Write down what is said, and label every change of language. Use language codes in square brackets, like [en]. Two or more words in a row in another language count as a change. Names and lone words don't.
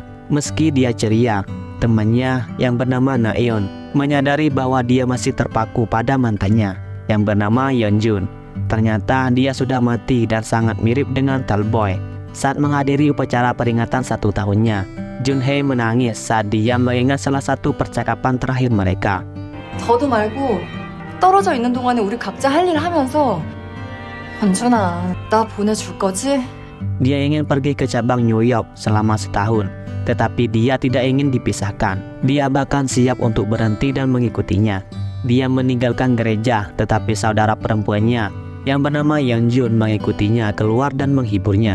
[id] Meski dia ceria, temannya yang bernama Naeon menyadari bahwa dia masih terpaku pada mantannya yang bernama Yeonjun. Ternyata dia sudah mati dan sangat mirip dengan Talboy. Saat menghadiri upacara peringatan 1 tahunnya, Jun Hae menangis saat dia mengingat salah satu percakapan terakhir mereka. [ko] 더도 말고 떨어져 있는 동안에 우리 각자 할 일 하면서 권준아, 나 보내줄 거지? [id] Dia ingin pergi ke cabang New York selama setahun, tetapi dia tidak ingin dipisahkan. Dia bahkan siap untuk berhenti dan mengikutinya. Dia meninggalkan gereja, tetapi saudara perempuannya yang bernama Yeonjun mengikutinya keluar dan menghiburnya.